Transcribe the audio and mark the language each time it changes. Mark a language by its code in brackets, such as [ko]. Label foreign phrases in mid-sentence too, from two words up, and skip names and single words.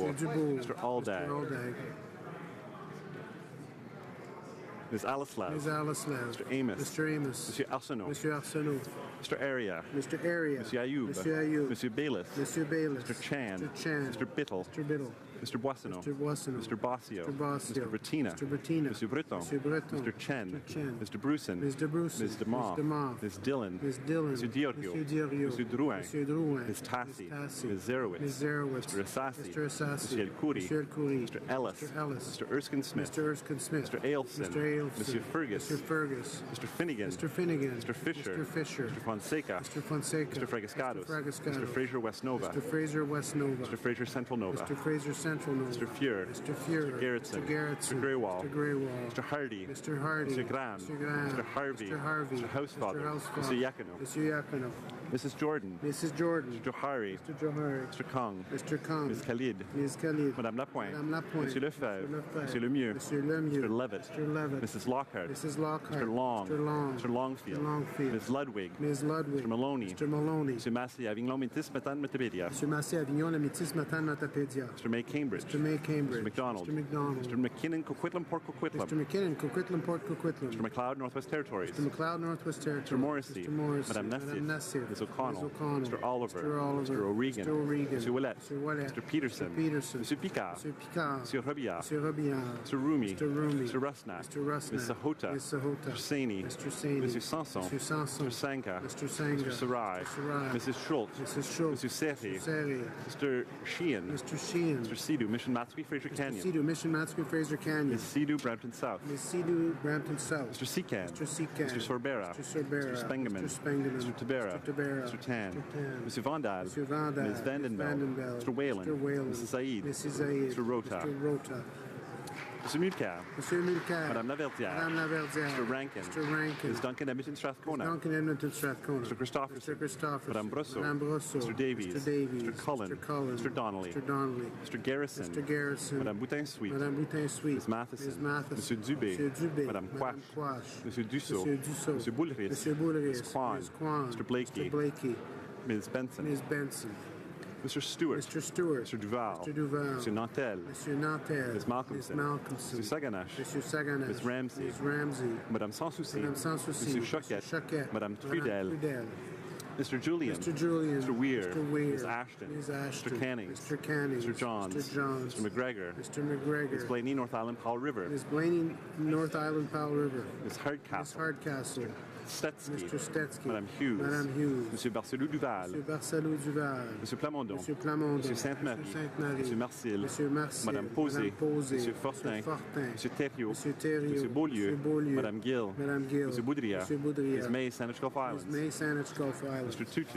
[en] Legault. Mr. Aldag. Mr. Aldag. Ms. Alislav. Ms. Alislav. Mr. Amos. Mr. Amos. Monsieur Arsenault. Monsieur Arsenault. Mr. Area. Mr. Area. Monsieur Ayoub. Monsieur Ayoub. Monsieur Bayless. Monsieur Bayless. Mr. Chan. Mr. Chan. Mr. Bittle. Mr. Biddle. Mr. Boissonneau. Mr. Boissonneau. Mr. Bossio. Mr. Bossio. Mr. Bettina. Mr. Bettina. Monsieur Breton. Monsieur Breton. Mr. Chen. Mr. Chen. Mr. Bruson. Mr. Bruson. Ms. DeMar. Ms. DeMar. Ms. Dillon. Ms. Dillon. Monsieur Diorio. Monsieur Diorio. Monsieur Drouin. Monsieur Drouin. Ms. Tassi. Ms. Tassi. Ms. Zerowitz. Ms. Zerowitz. Mr. Assassi. Mr. Assassi. Monsieur El Khoury. Monsieur El Khoury. Mr. Ellis. Mr. Ellis. Mr. Erskine Smith. Mr. Erskine Smith. Mr. Ailson. Mr. Ailson. Monsieur Fergus. Mr. Fergus. Mr. Finnegan. Mr. Finnegan. Mr. Fisher. Mr. Fisher. Mr. Fonseca. Mr. Fonseca. Mr. Fragascados. Mr. Fragascados. Mr. Fraser West Nova. Mr. Fraser West Nova. Mr. Fraser Central Nova. Mr. Fraser Central Nova. Mr. Fuhr. Mr. Fuhr. Mr. Gerritsen. Mr. Gerritsen. Mr. Greywall. Mr. Greywall. Mr. Hardy. Mr. Hardy. Mr. Graham. Mr. Graham. Mr. Harvey. Mr. Harvey. Mr. Housefather. Mr. Housefather. Mr. Yakino. Mr. Yakino. Mrs. Jordan. Mrs. Jordan. Mr. Johari. Mr. Johari. Mr. Kong. Mr. Kong. Ms. Khalid. Ms. Khalid. Madame Lapointe. Madame Lapointe. Monsieur Lefebvre. Monsieur Lefebvre. Monsieur Lemieux. Monsieur Lemieux. Mr. Levitt. Mr. Levitt. Mrs. Lockhart. Mrs. Lockhart. Mr. Long. Mr. Long. Mr. Longfield. Mr. Longfield. Ms. Ludwig. Ms. Ludwig. Mr. Maloney. Mr. Maloney. Monsieur Massey, Avignon, Métis, Matane, Matapédia. Monsieur Massé Avignon, la Métis, Matane, Matapédia. Mr. May Cambridge. Mr. May Cambridge. Mr. McDonald. Mr. McDonald. Mr. McKinnon, Coquitlam, Port Coquitlam. Mr. McKinnon, Coquitlam, Port Coquitlam. Mr. McLeod, Northwest Territories. Mr. McLeod, Northwest Territories. Mr. Morrissey. Mr. Morrissey. Madame Madame Nassif. Nassif. Ms. O'Connell. Ms. O'Connell. Mr. Oliver. Mr. Oliver. Mr. O'Regan. Mr. O'Regan. Mr. Willett. Mr. Willett. Mr. Peterson. Mr. Peterson. Mr. Picard. Mr. Picard. Mr. Robillard. Mr. Robillard. Mr. Rumi. Mr. Rumi. Mr. Rusnak. Mr. Rusnak. Ms. Sahota. Ms. Sahota. Mr. Saini. Mr. Saini. Mr. Sanson. Mr. Sanson. Mr. Sanka. Mr. Sanga. Mr. Sarai. Mr. Sarai. Mrs. Schultz. Mrs. Schultz. Mr. Serri. Mr. Serri. Mr. Sheehan. Mr. Sheehan. Mr. Sidhu, Mission Matsui, Fraser Canyon. Sidhu, Mission Matsui, Fraser Canyon. Ms. Sidhu, Brampton South. Ms. Sidhu, Brampton South. Mr. Secan. Mr. Secan. Mr. Sorbera. Mr. Sorbera. Mr. Spengeman. Mr. Spengeman. Mr. Tabera. Mr. Tabera. Mr. Tan. Mr. Tan. Mr. Vandal. Mr. Vandal. Ms. Vandenbell. Mr. Whalen. Mr. Whalen. Mrs. Said. Mrs. Said. Mr. Rota. Mr. Rota. Mr. Mulcair. Monsieur Mulcair. Madame Laverdière. Madame Laverdière. Mr. Rankin. Mr. Rankin. Ms. Duncan, Edmonton, Strathcona. Duncan, Edmonton, Strathcona. Mr. Christopherson. Mr. Christopherson. Madame Brosseau. Madame Brosseau. Mr. Davies. Mr. Davies. Mr. Cullen. Mr. Cullen. Mr. Donnelly. Mr. Donnelly. Mr. Garrison. Mr. Garrison. Madame Boutin-Sweet. Madame Boutin-Sweet. Ms. Matheson. Ms. Matheson. Monsieur Dubé. Monsieur Dubé. Madame Madame Quash. Quash. Monsieur Dussault. Monsieur Dussault. Monsieur Boulris. Monsieur Boulris. Ms. Kwan. Ms. Kwan. Mr. Blakey. Mr. Blakey. Ms. Benson. Ms. Benson. Mr. Stewart. Mr. Stewart. Mr. Duval. Mr. Duval. Mr. Nantel. Monsieur Nantel. Ms. Malcolmson. Ms. Malcolmson. Mr. Saganache. Monsieur Saganache. Ms. Ramsey. Ms. Ramsey. Madame Sansouci. Madame Sansouci. Monsieur Choquette. Monsieur Choquette. Madame Trudel. Trudel. Mr. Julian. Mr. Julian. Mr. Weir. Mr. Weir. Ms. Ashton. Ms. Ashton. Mr. Canning. Mr. Canning. Mr. Johns. Mr. Johns. Mr. McGregor. Mr. McGregor. Ms. Blaney, North Island, Powell River. Ms. Blaney, North Island, Powell River. Ms. Hardcastle. Ms. Hardcastle. Stetsky. Mr. Stetsky. Madame Hughes. Madame Hughes. Monsieur Barcelou Duval. Monsieur Barcelou Duval. Monsieur Plamondon. Monsieur Plamondon. Monsieur Sainte-Marie. Monsieur Sainte-Marie. Monsieur Marcil. Monsieur Marcil. Madame Posé. Madame Posé. Monsieur Fortin. Monsieur Fortin. Monsieur Thériault. Monsieur Thériault. Monsieur Beaulieu. Monsieur Beaulieu. Madame Gill. Madame Gill. Monsieur Boudria. Monsieur Boudria. Ms. May, Saanich Gulf Islands. Ms. May, Saanich Gulf Islands. Mr. Tutu.